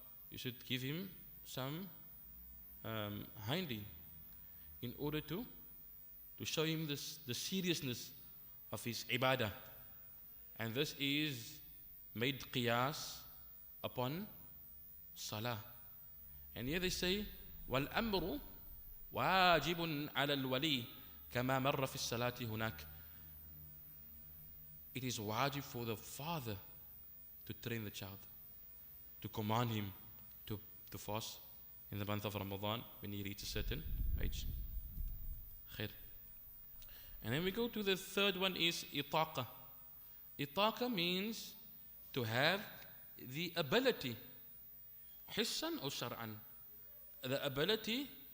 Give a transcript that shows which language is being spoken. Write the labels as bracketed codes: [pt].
[en] You should give him some hindi in order to show him the seriousness of his ibadah. And this is made qiyas upon salah. And here they say, [ar] وَالْأَمْرُ وَاجِبٌ عَلَى الْوَلِي كَمَا مَرَّ فِي الصَّلَاةِ هُنَاكَ. [en] It is wajib for the father to train the child, to command him to fast in the month of Ramadan when he reaches a certain age. Khair. And then we go to the third one is itaqa. Itaqa means to have the ability, hissan or shar'an. The ability.